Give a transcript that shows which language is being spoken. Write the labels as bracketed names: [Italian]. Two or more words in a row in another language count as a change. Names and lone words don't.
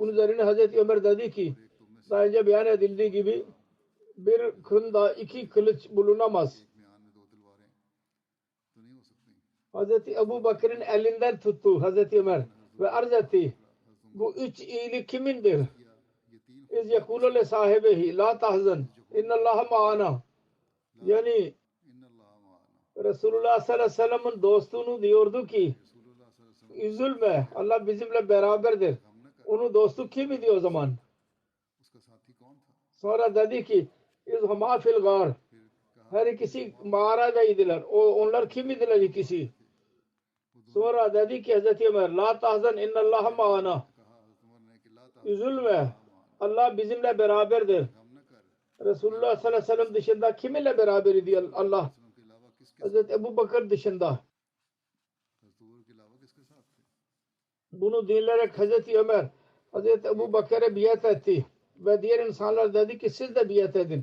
[Turkish] Bunun üzerine Hazreti Ömer dedi ki daha önce beyan edildiği gibi bir kında iki kılıç bulunamaz. Hazreti Ebu Bakır'ın elinden tuttu Hazreti Ömer ve arz etti. Bu üç iyilik kimindir? [Arabic] إذ يقول لصاحبه لا تحزن إن الله معنا. [Turkish] Yani Resulullah [Arabic] صلى الله عليه وسلم'in [Turkish] dostunu diyordu ki üzülme, Allah bizimle beraberdir. Onun dostu kim idi o zaman? Sonra dedi ki [Arabic] إذ هما في الغار. [Turkish] Her ikisi mağaradaydılar. Onlar kim idiler ikisi? Sonra dedi ki Hazreti Ömer [Arabic] لا تحزن إن الله معنا. [Turkish] Üzülme, Allah bizimle beraberdir. Resulullah [Arabic] صلى الله عليه وسلم [Turkish] dışında kiminle beraber idi Allah? Hazreti Ebu Bakır dışında. Bunu dinleyerek Hazreti Ömer Hazreti Ebu Bakır'a biat etti ve diğer insanlar dedi ki siz de biat edin.